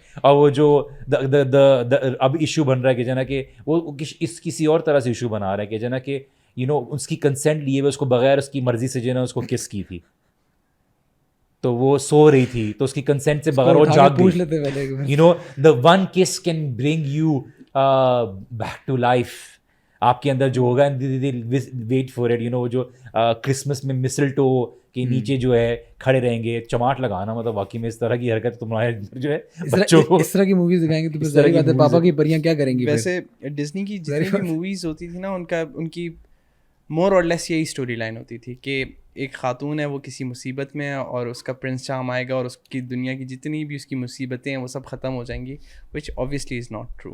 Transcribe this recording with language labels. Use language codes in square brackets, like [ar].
[ur] اور وہ جو اب ایشو بن رہا ہے کہ جو نا کہ وہ کسی اور طرح سے ایشو بنا رہا ہے کہ جو نا کہ اس کی کنسنٹ لیے ہوئے اس کو بغیر اس کی مرضی سے جو ہے نا اس کو کس کی تھی, تو وہ سو رہی تھی تو اس کی کنسنٹ سے بغیر وہ جاگ گئی. [en] The one kiss can bring you back to life. [ur] آپ کے اندر جو ہوگا [en] wait for it, [ur] وہ جو کرسمس میں مسلٹو کے نیچے جو ہے کھڑے رہیں گے, چماٹ لگانا, مطلب واقعی میں اس طرح کی حرکت تمہارے جو ہے بچوں کو اس طرح کی موویز دکھائیں گے تو ظاہر بات ہے پاپا کی پریاں کیا کریں گی. ویسے ڈزنی کی جتنی بھی موویز ہوتی تھی نا, ان کی مور اور لیس یہی اسٹوری لائن ہوتی تھی کہ ایک خاتون ہے, وہ کسی مصیبت میں ہے اور اس کا پرنس چام آئے گا اور اس کی دنیا کی جتنی بھی اس کی مصیبتیں ہیں وہ سب ختم ہو جائیں گی, [en] Which obviously is not true.